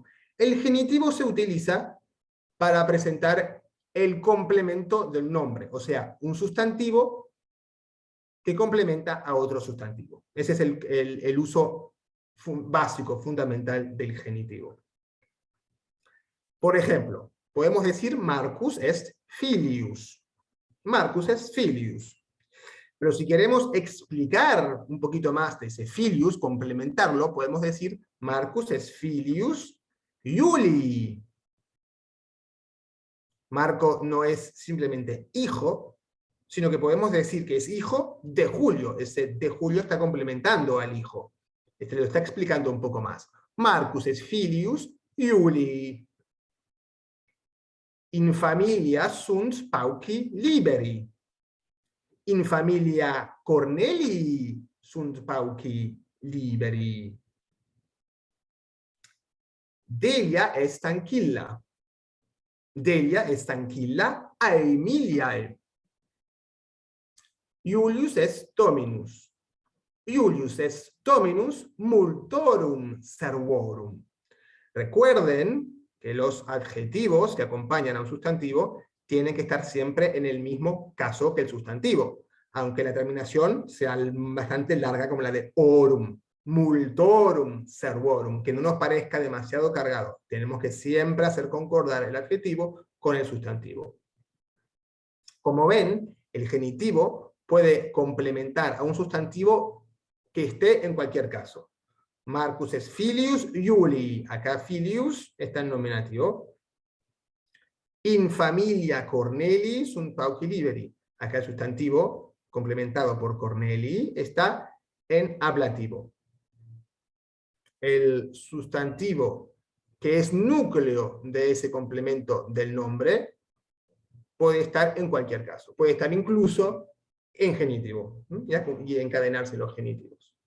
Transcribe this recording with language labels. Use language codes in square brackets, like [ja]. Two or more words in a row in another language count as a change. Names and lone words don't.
[es] El genitivo se utiliza para presentar el complemento del nombre, o sea, un sustantivo que complementa a otro sustantivo. Ese es el uso básico, fundamental del genitivo. Por ejemplo, podemos decir [la] Marcus est filius. Marcus est filius. [es] Pero si queremos explicar un poquito más de ese filius, complementarlo, podemos decir [la] Marcus est filius Iulii. [es] Marco no es simplemente hijo, sino que podemos decir que es hijo de Julio. Ese de Julio está complementando al hijo. Este lo está explicando un poco más. [la] Marcus est filius Iulii. In familia sunt pauci liberi. In familia Cornelii sunt pauci liberi. Delia est tranquilla. Delia est tranquilla Aemiliae. Iulius est dominus. Iulius est dominus multorum servorum. [es] Recuerden que los adjetivos que acompañan a un sustantivo tienen que estar siempre en el mismo caso que el sustantivo, aunque la terminación sea bastante larga como la de orum, [la] multorum servorum, [es] que no nos parezca demasiado cargado. Tenemos que siempre hacer concordar el adjetivo con el sustantivo. Como ven, el genitivo puede complementar a un sustantivo que esté en cualquier caso. [la] Marcus es filius Iulii. [es] Acá filius está en nominativo. [la] In familia Cornelii sunt pauci liberi. [es] Acá el sustantivo, complementado por Cornelii, está en ablativo. El sustantivo que es núcleo de ese complemento del nombre puede estar en cualquier caso. Puede estar incluso en genitivo, ¿ya? Y encadenarse los genitivos.